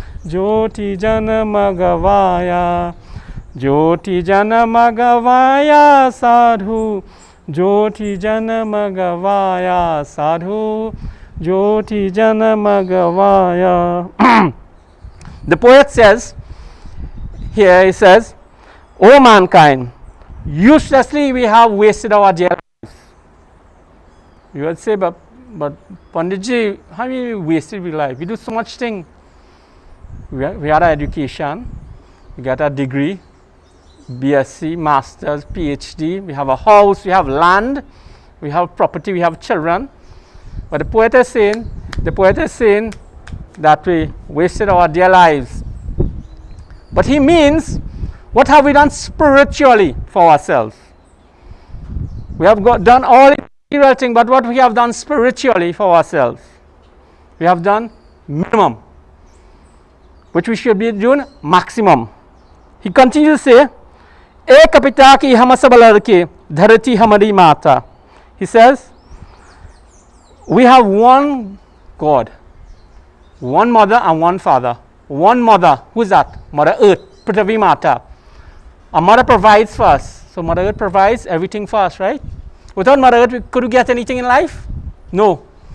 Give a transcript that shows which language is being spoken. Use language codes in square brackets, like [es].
[hi] ज्योति जन्म गवाया, ज्योति जन्म गवाया साधु, ज्योति जन्म गवाया साधु, ज्योति जन्म गवाया। [en] The poet says, here he says, O mankind, uselessly we have wasted our dear lives. You would say, but Panditji, how we wasted our life? We do so much thing. We had our education, we got a degree, BSc, Masters, PhD, we have a house, we have land, we have property, we have children. But the poet is saying that we wasted our dear lives. But he means, what have we done spiritually for ourselves? We have done all material things, but what we have done spiritually for ourselves? We have done minimum, which we should be doing maximum. He continues to say, [hi] एक पिता की हम सब लड़के, धरती हमारी माता. [en] He says, we have one God, one mother and one father. One mother, who is that? Mother Earth, Prithvi Mata. A mother provides for us. So Mother Earth provides everything for us, right? Without Mother Earth, could we get anything in life? No.